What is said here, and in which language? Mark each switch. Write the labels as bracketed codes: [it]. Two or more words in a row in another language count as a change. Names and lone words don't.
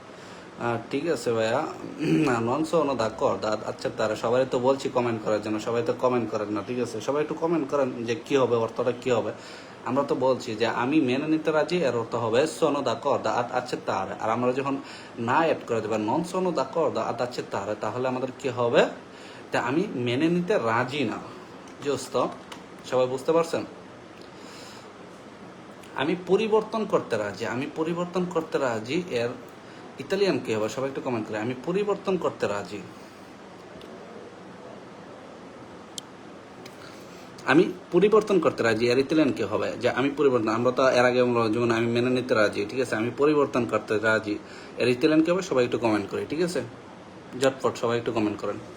[bn] ঠিক আছে ভাইয়া, [it] non sono d'accordo [bn] আচ্ছা তারা সবাই তো বলছি কমেন্ট করার জন্য, সবাই তো কমেন্ট করেন না, ঠিক আছে, সবাই একটু কমেন্ট করেন যে কি হবে অর্থটা কি হবে, আমরা তো বলছি যে আমি মেনে নিতে রাজি এর অর্থ হবে [it] sono d'accordo ad accettare, [bn] আর আমরা যখন না অ্যাড করে দেবো [it] non sono d'accordo ad accettare [bn] তাহলে আমাদের কি হবে, তা আমি মেনে নিতে রাজি না, জোস্ত সবাই বুঝতে পারছেন, আমি পরিবর্তন করতে রাজি, আমি পরিবর্তন করতে রাজি এর ইতালিয়ান কি হবে সবাই একটু কমেন্ট করে, আমি পরিবর্তন করতে রাজি, আমি পরিবর্তন করতে রাজি এর ইতালিয়ান কি হবে, যে আমি পরিবর্তন, আমরা তো এর আগে যেমন আমি মেনে নিতে রাজি, ঠিক আছে, আমি পরিবর্তন করতে রাজি এর ইতালিয়ান কি হবে সবাই একটু কমেন্ট করি, ঠিক আছে, ঝটপট সবাই একটু কমেন্ট করেন।